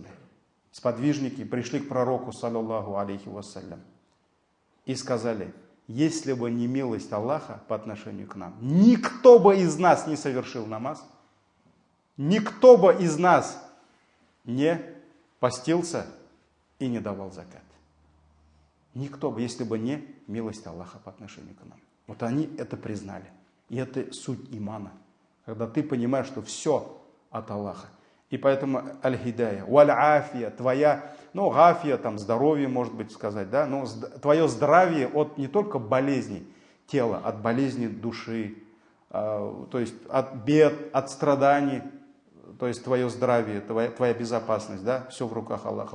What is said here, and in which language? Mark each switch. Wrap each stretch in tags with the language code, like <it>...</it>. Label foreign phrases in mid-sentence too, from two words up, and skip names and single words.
<ru>Сподвижники пришли к пророку,</ru> <ar>صلى الله عليه وسلم,</ar> <ru>и сказали, если бы не милость Аллаха по отношению к нам, никто бы из нас не совершил намаз, никто бы из нас не постился и не давал закат. Никто бы, если бы не милость Аллаха по отношению к нам. Вот они это признали. И это суть имана. Когда ты понимаешь, что все от Аллаха. И поэтому</ru> <ar>الهداية والعافية,</ar> <ru>твоя, гафия, там здоровье, может быть сказать, да, но твое здравие от не только болезней тела, от болезней души, то есть от бед, от страданий, то есть твое здравие, твоя безопасность, да, все в руках Аллаха.</ru>